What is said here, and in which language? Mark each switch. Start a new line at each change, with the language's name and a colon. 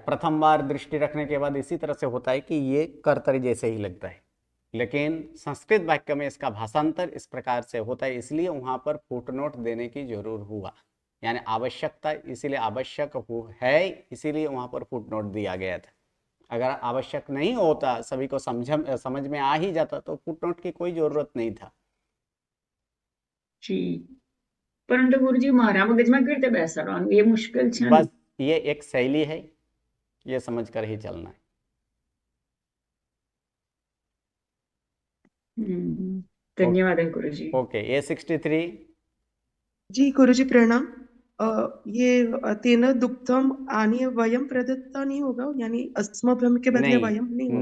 Hindi: प्रथम बार दृष्टि रखने के बाद इसी तरह से होता है कि ये कर्तरी जैसे ही लगता है, लेकिन संस्कृत वाक्य में इसका भाषांतर इस प्रकार से होता है, इसलिए वहां पर फुटनोट देने की जरूर हुआ, यानी आवश्यकता, इसीलिए आवश्यक है, इसीलिए वहां पर फुटनोट दिया गया था। अगर आवश्यक नहीं होता, सभी को समझ में आ ही जाता, तो फुटनोट की कोई जरूरत नहीं था।
Gujarati: जी, परंतु गुरुजी मारा मगजમાં કેવી રીતે બેસાડવાનું એ મુશ્કેલ છે ને।
Hindi: बस ये एक शैली है, ये समझ कर ही चलना है। धन्यवाद है गुरुजी। Okay, A63। जी गुरुजी प्रणाम। ये
Sanskrit: तेन दुग्धम आनी वयम प्रदत्ता
Hindi: नहीं होगा, यानी अस्मभ्रम के बदले वयम नहीं होगा?